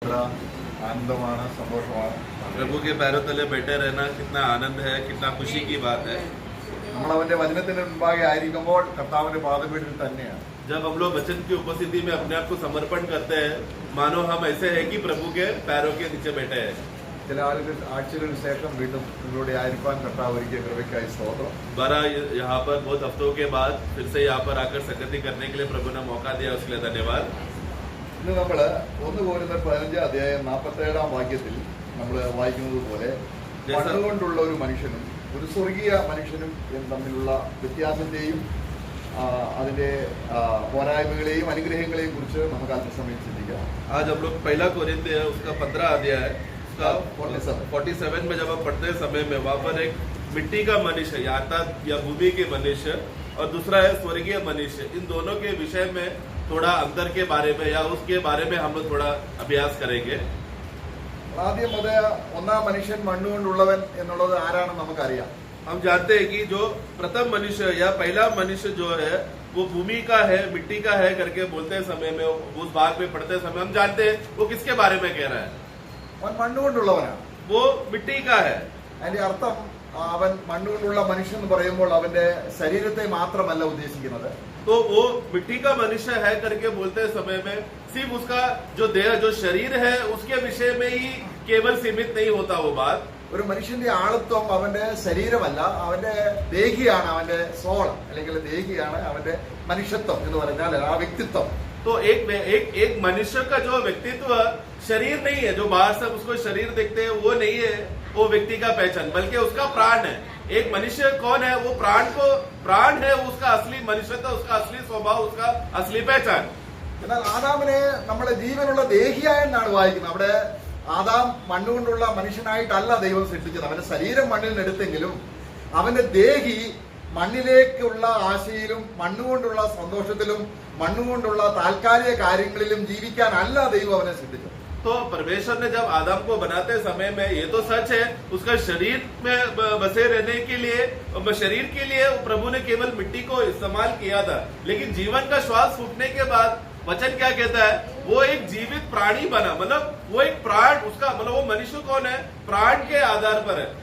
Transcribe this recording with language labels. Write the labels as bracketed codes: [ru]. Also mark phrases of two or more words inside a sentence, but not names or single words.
[ml] ആനന്ദമാണ്, സന്തോഷമാണ്. [hi] प्रभु के पैरों तले बैठे रहना कितना आनंद है, कितना खुशी की बात है. [ml] നമ്മൾ അവന്റെ വചനത്തിന് മുമ്പാകെ ആയിരിക്കുമ്പോൾ കർത്താവിന്റെ പാദപീഠത്തിൽ തന്നെയാണ്. [hi] जब हम लोग वचन की उपस्थिति में अपने आप को समर्पण करते हैं, मानो हम ऐसे हैं कि प्रभु के पैरों के नीचे बैठे हैं. [ml] ചില ആഴ്ചകൾക്ക് ശേഷം വീണ്ടും നിങ്ങളുടെ ആയിരിക്കാൻ കർത്താവ് ഒരുക്കിയ കൃപയ്ക്കായി സ്തോത്രം. [hi] बारह यहाँ पर बहुत हफ्तों के बाद फिर से यहाँ पर आकर संगति करने के लिए प्रभु ने मौका दिया, उसके लिए धन्यवाद. [ml] ഇന്ന് നമ്മൾ 1 കൊരിന്ത്യർ 15 അധ്യായം 47 വാക്യത്തിൽ നമ്മൾ വായിക്കുന്നത് പോലെ മണ്ണുകൊണ്ടുള്ള ഒരു മനുഷ്യനും ഒരു സ്വർഗീയ മനുഷ്യനും തമ്മിലുള്ള വ്യത്യാസത്തെയും അതിന്റെ പോരായ്മകളെയും അനുഗ്രഹങ്ങളെയും കുറിച്ച് നമുക്ക് അല്പസമയം ചിന്തിക്കാം. [hi] आज हम लोग पहला कोरिन्थी है उसका 15 अध्याय है, उसका 47 में जब हम पढ़ते समय में वहाँ पर एक मिट्टी का मनुष्य अर्थात या भूमि के मनुष्य और दूसरा है स्वर्गीय मनुष्य, इन दोनों के विषय में थोड़ा अंतर के बारे में या उसके बारे में हम लोग थोड़ा अभ्यास करेंगे. [ml] ആദ്യം ഒന്നാം മനുഷ്യൻ മണ്ണുകൊണ്ടുള്ളവൻ എന്നുള്ളത് ആരാണെന്ന് നമുക്കറിയാം. [hi] हम जानते हैं कि जो प्रथम मनुष्य या पहला मनुष्य जो है वो भूमि का है, मिट्टी का है करके बोलते समय में उस भाग में पढ़ते समय हम जानते हैं वो किसके बारे में कह रहा है. [ml] അവൻ മണ്ണുകൊണ്ടുള്ളവനാണ്, [hi] वो मिट्टी का है. [ml] അതിന്റെ അർത്ഥം അവൻ മണ്ണുകൊണ്ടുള്ള മനുഷ്യൻ എന്ന് പറയുമ്പോൾ അവന്റെ ശരീരത്തെ മാത്രമല്ല ഉദ്ദേശിക്കുന്നത്. [hi] तो वो मिट्टी का मनुष्य है करके बोलते समय में सिर्फ उसका जो देह जो शरीर है उसके विषय में ही केवल सीमित नहीं होता वो बात. [ml] ഒരു മനുഷ്യന്റെ ആളത്വം അവന്റെ ശരീരമല്ല, അവന്റെ ദേഹിയാണ്, അവന്റെ സോൾ അല്ലെങ്കിൽ ദേഹിയാണ് അവന്റെ മനുഷ്യത്വം എന്ന് പറഞ്ഞാൽ ആ വ്യക്തിത്വം. [hi] तो एक मनुष्य का जो व्यक्तित्व शरीर नहीं है, जो बाहर से उसको शरीर देखते हैं वो नहीं है वो व्यक्ति का पहचान, बल्कि उसका प्राण है. एक मनुष्य कौन है, वो प्राण है, उसका असली मनुष्यत्व, उसका असली स्वभाव, उसका असली पहचान. [ml] എന്നാൽ ആദാമിനെ നമ്മളെ ജീവനുള്ള ദേഹിയായെന്നാണ് വായിക്കുന്നത്. അവിടെ ആദാം മണ്ണുകൊണ്ടുള്ള മനുഷ്യനായിട്ടല്ല ദൈവം സൃഷ്ടിച്ചത്. അവന്റെ ശരീരം മണ്ണിൽ നിന്നെടുത്തെങ്കിലും അവന്റെ ദേഹി മണ്ണിലേക്കുള്ള ആശയിലും മണ്ണുകൊണ്ടുള്ള സന്തോഷത്തിലും മണ്ണുകൊണ്ടുള്ള താൽക്കാലിക കാര്യങ്ങളിലും ജീവിക്കാനല്ല ദൈവം അവനെ സൃഷ്ടിച്ചത്. [hi] तो परमेश्वर ने जब आदम को बनाते समय में ये तो सच है उसका शरीर में बसे रहने के लिए, शरीर के लिए प्रभु ने केवल मिट्टी को इस्तेमाल किया था, लेकिन जीवन का श्वास फूटने के बाद वचन क्या कहता है, वो एक जीवित प्राणी बना, मतलब वो एक प्राण उसका, मतलब वो मनुष्य कौन है, प्राण के आधार पर है.